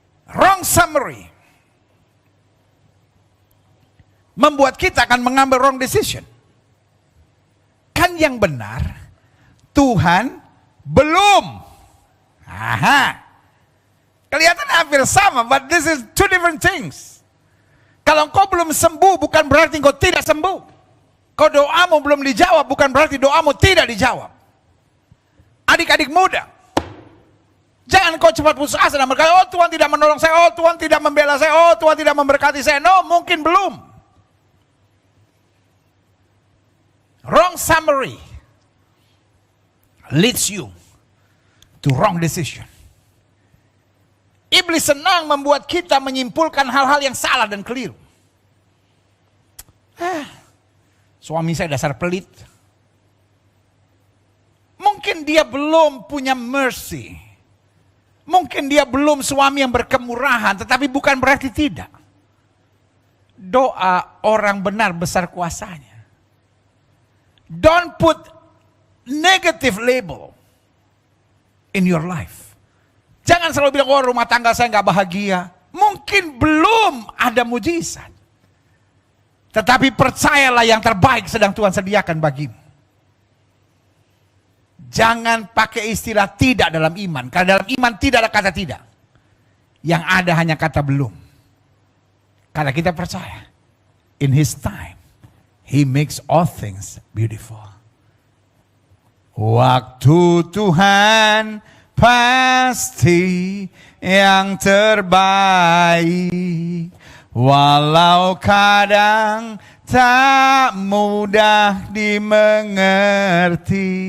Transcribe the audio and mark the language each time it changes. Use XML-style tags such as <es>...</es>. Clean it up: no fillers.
<en>Wrong summary.</en> <id>Membuat kita akan mengambil</id> <en>wrong decision.</en> <id>Kan yang benar, Tuhan belum. Aha. Kelihatan hampir sama,</id> <en>but this is two different things.</en> <id>Kalau engkau belum sembuh, bukan berarti engkau tidak sembuh. Kalau doamu belum dijawab, bukan berarti doamu tidak dijawab. Adik-adik muda, jangan kau cepat putus asa dan berkata, oh Tuhan tidak menolong saya, oh Tuhan tidak membela saya, oh Tuhan tidak memberkati saya. No, mungkin belum.</id> <en>Wrong summary leads you to wrong decision.</en> <id>Iblis senang membuat kita menyimpulkan hal-hal yang salah dan keliru. Suami saya dasar pelit. Mungkin dia belum punya mercy. Mungkin dia belum suami yang berkemurahan, tetapi bukan berarti tidak. Doa orang benar besar kuasanya.</id> <en>Don't put negative label in your life.</en> <id>Jangan selalu bilang, oh rumah tangga saya nggak bahagia. Mungkin belum ada mujizat. Tetapi percayalah yang terbaik sedang Tuhan sediakan bagimu. Jangan pakai istilah tidak dalam iman. Karena dalam iman tidak ada kata tidak. Yang ada hanya kata belum. Karena kita percaya.</id> <en>In His time, He makes all things beautiful.</en> <id>Waktu Tuhan pasti yang terbaik. Walau kadang tak mudah dimengerti.</id>